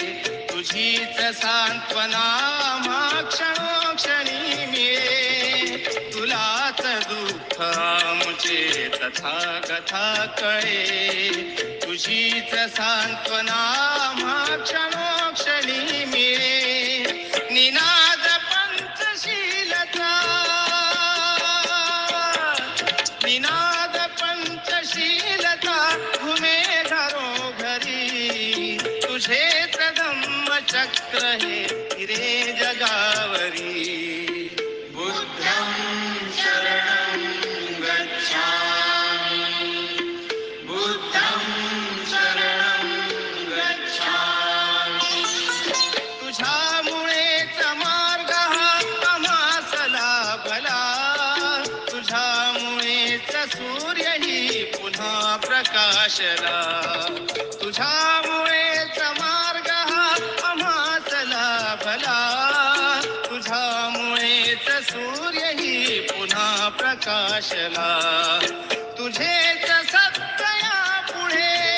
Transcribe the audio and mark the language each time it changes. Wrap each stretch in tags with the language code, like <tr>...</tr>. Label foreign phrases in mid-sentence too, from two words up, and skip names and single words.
<mr>तुझीच सांत्वना आम्हा क्षणोक्षणी मिळे तुलाच दुःख मुझे तथागता कळे तुझीच सांत्वना आम्हा क्षणोक्षणी मिळे निनाद पंचशीलता निनाद पंचशीलता घुमे घरोघरी तुझेच धम्मचक्र हे फिरे जगावरी</mr> <pi>बुद्धं शरणं गच्छामि बुद्धं शरणं गच्छामि</pi> <mr>तुझ्यामुळेच मार्ग हा आम्हास लाभला तुझ्यामुळेच सूर्यही पुन्हा प्रकाशला तुझ्यामुळेच मार्ग हा आम्हास लाभला तुझ्यामुळेच सूर्यही पुन्हा प्रकाशला तुझेच सत्य या पुढे</mr>